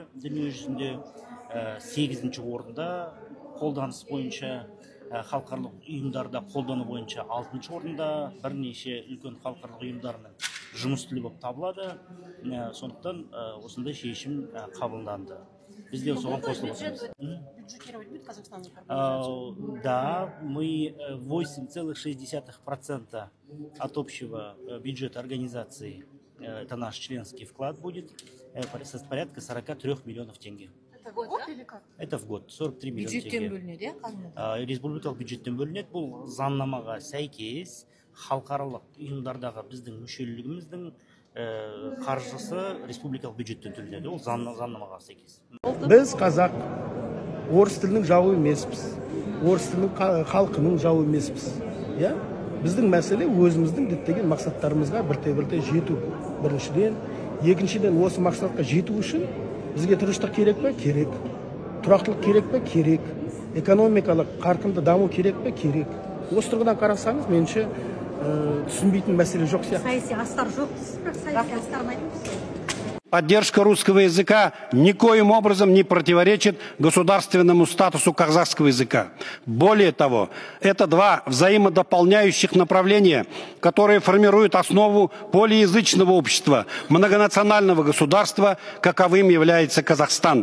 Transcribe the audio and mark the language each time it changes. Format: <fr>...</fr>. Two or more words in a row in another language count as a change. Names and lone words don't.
<kk>Дүние жүзінде 8-ші орында, қолданыс бойынша халықаралық ұйымдарда қолдану бойынша 6-ші орында, бірнеше үлкен халықаралық ұйымдарының жұмыс тілі болып табылады. Сондықтан осындай шешім қабылданды. Бізде соған қосылып отырмыз.</kk> <ru>Да, мы 8,6% от общего бюджета организации, это наш членский вклад будет, порядка 43 миллионов тенге. Это в год или как? Это в год, 43 миллиона тенге.</ru> <kk>Бюджеттен бөлінеді, республикалық бюджеттен бөлінеді. Бұл заңнамаға сәйкес халықаралық ұйымдардағы біздің мүшелігіміздің қаржысы республикалық бюджеттен төленеді. Ол заңнамаға сәйкес. Біз қазақ орыс тілінің жауы емеспіз. Орыс тілінің халқының жауы емеспіз. Біздің мәселе өзіміздің діттеген мақсаттарымызға бірте-бірте жету. Біріншіден, екіншіден осы мақсатқа жету үшін бізге тыныштық керек пе? Керек. Тұрақтылық керек пе? Керек. Экономикалық қарқынды даму керек пе? Керек. Осы тұрғыдан қарасаңыз, меніңше түсінбейтін мәселе жоқ сияқты. Саяси астар жоқ, саяси астарын айтыңыз.</kk> <ru>Поддержка русского языка никоим образом не противоречит государственному статусу казахского языка. Более того, это два взаимодополняющих направления, которые формируют основу полиязычного общества, многонационального государства, каковым является Казахстан.</ru>